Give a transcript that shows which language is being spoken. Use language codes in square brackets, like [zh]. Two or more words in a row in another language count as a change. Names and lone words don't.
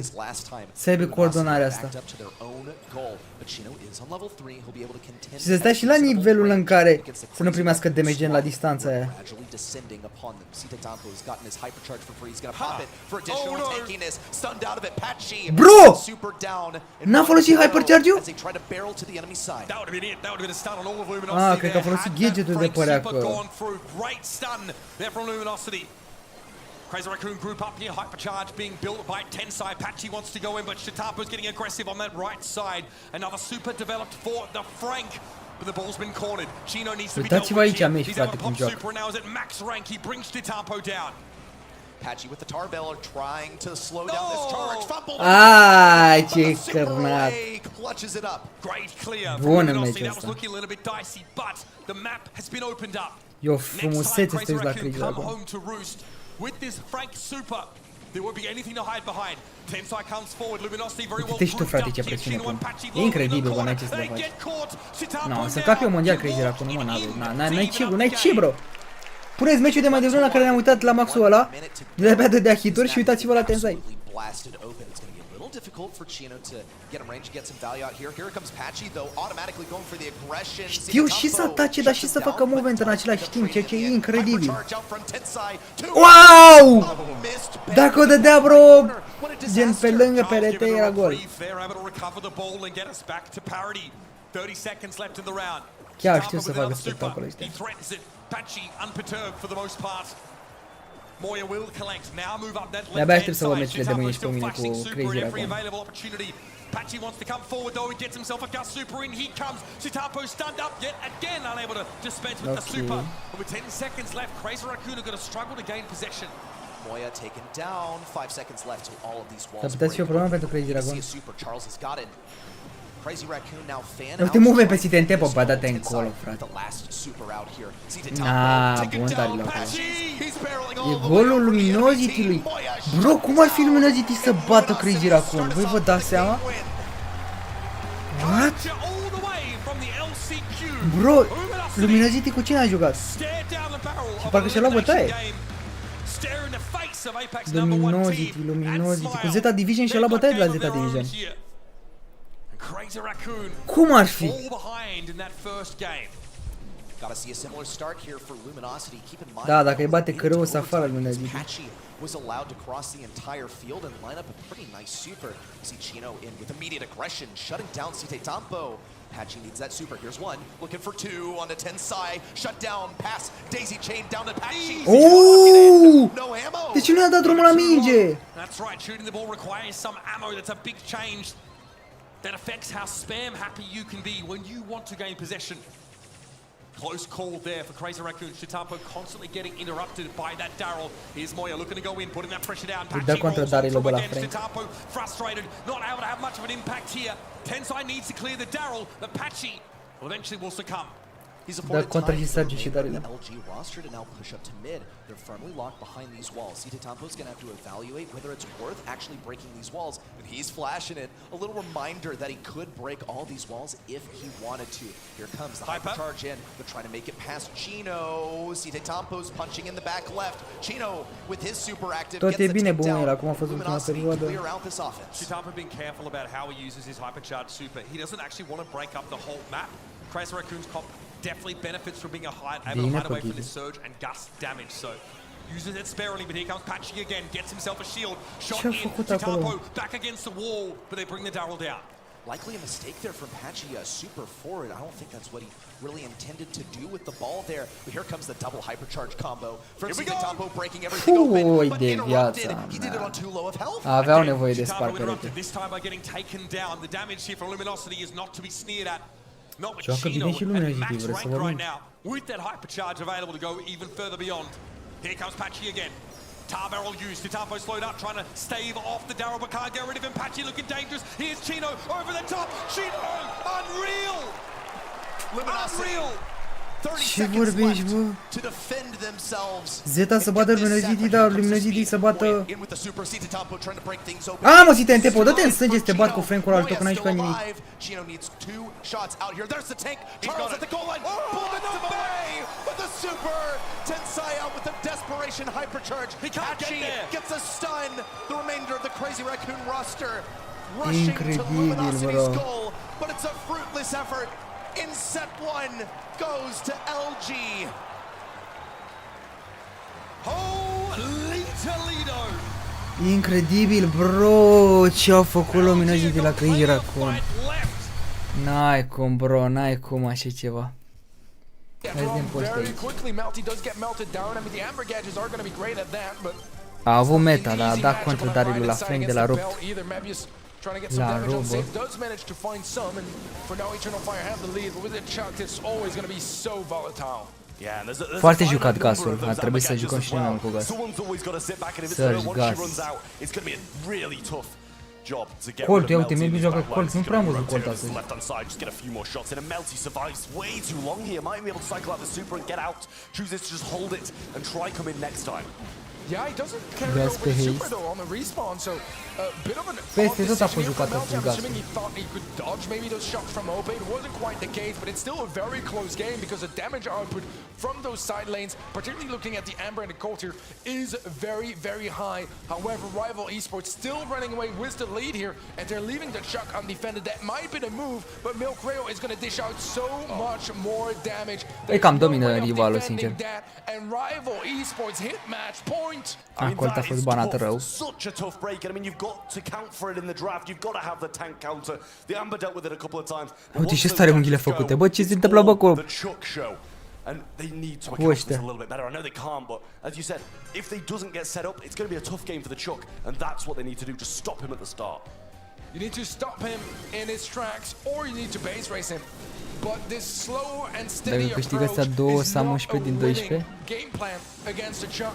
[ro] Să aibă coordonarea asta. Și să stai și la nivelul în care să nu primească damage la distanța aia. Bro! N-a folosit hypercharge-ul? Ah, cred că a folosit gadget-ul de părea acolo. [en] Crazy Raccoon group up here, hypercharge being built by Tensai. Patchy wants to go in, but Shitapo's getting aggressive on that right side. Another super developed for the Frank, but the ball's been cornered. Chino needs to be dealt with here. He's out the pop super, and now is at max rank. He brings Shitapo down. Patchy with the Tarbell are trying to slow down this charge. Fumble. [ro] Ai, ce cărnat. [en] Clutches it up. Great clear. [ro] Bună meciul [en] That was [ro] ăsta. [en] looking a little bit dicey, but the map has been opened up. [ro] E o frumusețe să te uiți la Crazy Raccoon. [en] With this Frank super, there won't be anything to hide behind. Tensai comes forward, Luminosity very well. [ro] Uite și tu, frate, ce presiune pun. E incredibil, bă, n-ai ce să le faci. No, să capi un mondial Crazy Raccoon, mă, n-ai ce, bro. Puneți meciul de mai devreme la care ne-am uitat la maxul ăla, de-abia dădea hituri și uitați-vă la Tensai. [en] Difficult for Chino to get him range, get some value out here. Here comes Patchy, though, automatically going for the aggression. [ro] Știu și să atace, dar și să facă movement în același timp, ceea ce e incredibil. Wow! Dacă o dădea, bro, gen pe lângă perete, era gol. Chiar știu să facă spectacol ăștia. De-abia aștept să văd meciurile de mâine și pe mine cu Crazy Raccoon. [en] Patchy wants to come forward though, he gets himself a gust super in, he comes. Chitapo stunned up yet again, unable to dispense with the super. And with 10 seconds left, Crazy Raccoon are going to struggle to gain possession. Moya taken down, 5 seconds left to all of these walls. [ro] S-ar putea să fie o problemă pentru Crazy Raccoon. [en] Charles has got it. Crazy Raccoon now fan out. [ro] Uite move pe STNT, bă, bă, dă-te încolo, frate. Bun, Darilor. E golul Luminosity-lui. Bro, cum ar fi Luminosity să bată Crazy Raccoon? Voi vă dați seama? What? Bro, Luminosity cu cine a jucat? Și parcă și-a luat bătaie. Luminosity. Cu Zeta Division și-a luat bătaie de la Zeta Division. Cum ar fi? Da, dacă îi bate cărăul, o să afară Luminosity. [en] Was allowed to cross the entire field and line up a pretty nice super. See Chino in with immediate aggression, shutting down Site Tampo. Patchy needs that super. Here's one, looking for two on the Tensai. Shut down, pass, daisy chain down to Patchy. Oh! No ammo. [ro] Deci nu i-a dat drumul la minge. [en] That's right, shooting the ball requires some ammo. That's a big change that affects how spam happy you can be when you want to gain possession. Close call there for Crazy Raccoon. Chitapo constantly getting interrupted by that Daryl. Here's Moya looking to go in, putting that pressure down. Patchy rolls through again. Chitapo frustrated, not able to have much of an impact here. Tensai needs to clear the Daryl, but Patchy eventually will succumb. [ro] Da contra și Sergi și Daryl. [en] LG roster to now push up to mid. They're firmly locked behind these walls. Site Tampo's gonna have to evaluate whether it's worth actually breaking these walls, and he's flashing it. A little reminder that he could break all these walls if he wanted to. Here comes the hypercharge in. They're trying to make it past Chino. Site Tampo's punching in the back left. Chino with his super active [ro] Tot e bine bun el, acum a fost ultima perioadă. [en] Chitapo being careful about how he uses his hypercharge super. He doesn't actually want to break up the whole map. Crazy Raccoon's cop definitely benefits from being able to hide away from this surge and gust damage, so uses it sparingly, but here comes Patchy again, gets himself a shield, shot in, Chitapo back against the wall, but they bring the Daryl down. Likely a mistake there from Patchy, super forward. I don't think that's what he really intended to do with the ball there. But here comes the double hypercharge combo. From Chitapo breaking everything open, but interrupted. He did it on too low of health. [ro] Aveau nevoie de spart perete. [en] This time by getting taken down. The damage here from Luminosity is not to be sneered at. Not with [ro] Joacă bine și Luminosity, vreți să vorbim? [en] With that hypercharge available to go even further beyond. Here comes Patchy again. Tar barrel used. Chitapo slowed up, trying to stave off the Daryl, but can't get rid of him. Patchy looking dangerous. Here's Chino over the top. Chino, unreal! Unreal! [ro] Ce vorbești, bă? Zeta să bată Luminosity, dar Luminosity să bată... A, mă, Site Tempo, dă-te în sânge să te bat cu Frank-ul altul, că n-ai jucat nimic. Incredibil, bro. [en] In set one goes to LG. Holy Toledo! [ro] Incredibil, bro, ce-au făcut Luminosity de la Crazy Raccoon. N-ai cum, bro, n-ai cum așa ceva. Hai din post aici. A avut meta, dar a dat contra Daryl la Frank de la rupt. [en] Trying to get some damage on Safe, does manage to find some, and for now Eternal Fire have the lead, but with it chucked, it's always going to be so volatile. [ro] Foarte jucat gasul, ar trebui să jucăm și noi cu gas. Să-și gas. Colt, ia uite, maybe joacă Colt, nu prea am văzut Colt astăzi. [en] Yeah, he doesn't carry over super though on the respawn, so a bit of an assuming he thought he could dodge maybe those shots from Ope. It wasn't quite the case, but it's still a very close game because the damage output from those side lanes, particularly looking at the Amber and the Colt here, is very, very high. However, Rival Esports still running away with the lead here, and they're leaving the Chuck undefended. That might be the move, but Milcreo is going to dish out so much more damage. [ro] E cam domină rivalul, sincer. [en] And Rival Esports hit match point. [ro] Colt a fost banat rău. [en] Such a tough break, and I mean you've got to count for it in the draft. You've got to have the tank counter. The Amber dealt with it a couple of times. [ro] Uite ce stare unghiile făcute. Bă, ce se întâmplă, bă, cu... [en] And they need to account for this a little bit better. I know they can't, but as you said, if they doesn't get set up, it's going to be a tough game for the Chuck, and that's what they need to do, just stop him at the start. You need to stop him in his tracks, or you need to base race him. But this slow and steady approach is not a winning game plan against a Chuck.